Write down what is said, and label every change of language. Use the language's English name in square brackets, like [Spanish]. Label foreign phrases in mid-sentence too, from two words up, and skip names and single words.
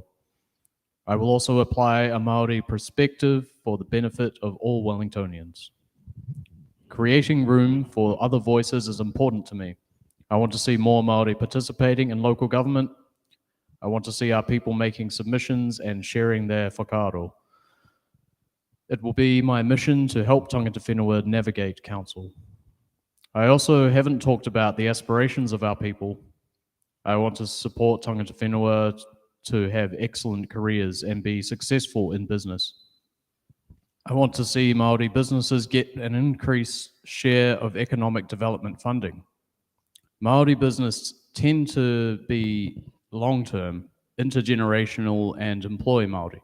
[English] I will also apply a Māori perspective for the benefit of all Wellingtonians. Creating room for other voices is important to me. I want to see more Māori participating in local government. I want to see our people making submissions and sharing their whakaaro. It will be my mission to help [Māori] tangata whenua [English] navigate council. I also haven't talked about the aspirations of our people. I want to support [Māori] tangata whenua [English] to have excellent careers and be successful in business. I want to see Māori businesses get an increased share of economic development funding. Māori business tend to be long-term, intergenerational, and employ Māori.